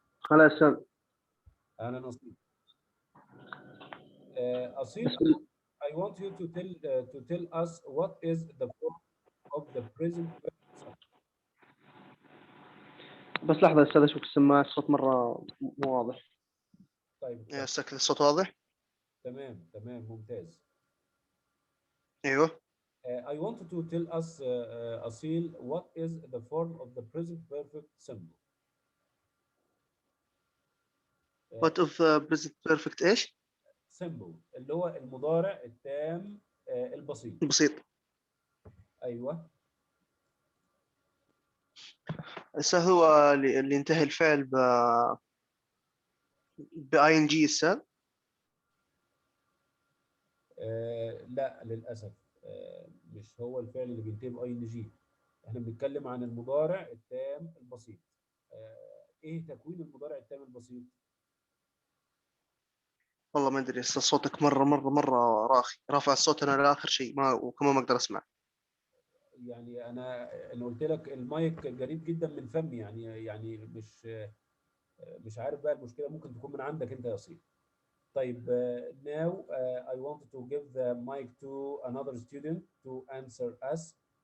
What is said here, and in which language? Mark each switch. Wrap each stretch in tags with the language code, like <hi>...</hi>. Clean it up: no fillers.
<ar>هلا استاذ. اهلا اصيل.</ar> <en>اصيل I want you to tell us what is the form of the present perfect.</en> <ar>بس لحظة استاذ اشوف السماعة الصوت مرة مو واضح. طيب يا سكت الصوت واضح؟ تمام تمام ممتاز. ايوه.</ar> <en>I want to tell us Asil, what is the form of the present perfect symbol? What of present perfect ايش؟</en> <ar>symbol اللي هو المضارع التام البسيط. بسيط. ايوه. هسه هو اللي ينتهي الفعل ب ing استاذ؟ لا للاسف مش هو الفعل اللي بينتهي باي ان جي. احنا بنتكلم عن المضارع التام البسيط. ايه تكوين المضارع التام البسيط؟ والله ما ادري، هسه صوتك مرة راخي، رافع الصوت انا لاخر شيء وكمان ما اقدر اسمع. يعني انا قلت لك المايك قريب جدا من فمي. يعني مش عارف بقى المشكله ممكن تكون من عندك انت يا سيدي.</ar> <en>طيب now I want to give the mic to another student to answer us.</en>